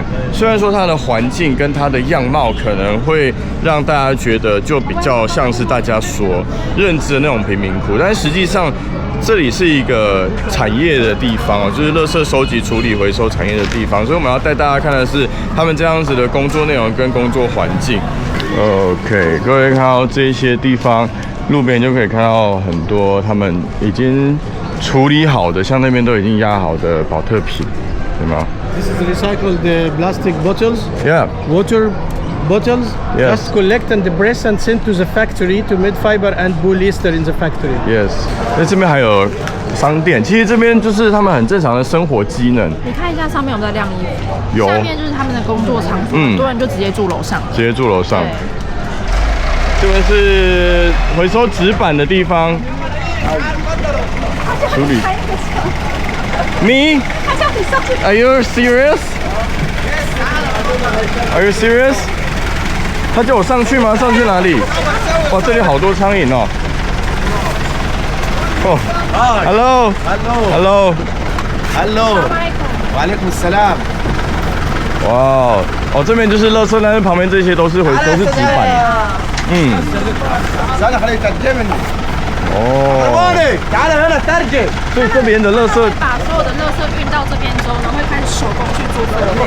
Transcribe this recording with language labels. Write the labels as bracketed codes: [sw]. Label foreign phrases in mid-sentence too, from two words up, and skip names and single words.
[zh] 虽然说它的环境跟它的样貌可能会让大家觉得就比较像是大家所认知的那种贫民窟，但实际上这里是一个产业的地方哦，就是垃圾收集、处理、回收产业的地方，所以我们要带大家看的是他们这样子的工作内容跟工作环境。OK， 各位看到这些地方，路边就可以看到很多他们已经处理好的，像那边都已经压好的保特瓶，对吗 [en] This is recycled plastic bottles. ？Yeah. Water bottles. Yes. Just collect and press and send to the factory to make fiber and polyester in the factory. Yes. [zh] 那这边还有商店，其实这边就是他们很正常的生活机能。你看一下上面有没有在晾衣服？有。下面就是他们的工作场所，很多人就直接住楼上。直接住楼上。对。这边是回收纸板的地方。处理。Me? [en] Are you serious? Are you serious? [zh] 他叫我上去吗？上去哪里？哇，这里好多苍蝇哦。 [en] 哦 ，Hello. Hello. Hello. [ar] وعليكم السلام. [zh] 哇哦，这边就是垃圾，但是旁边这些都是纸板。嗯。哦。所以这边的垃圾，把所有的垃圾运到这边之后呢，会开始手工去做分类。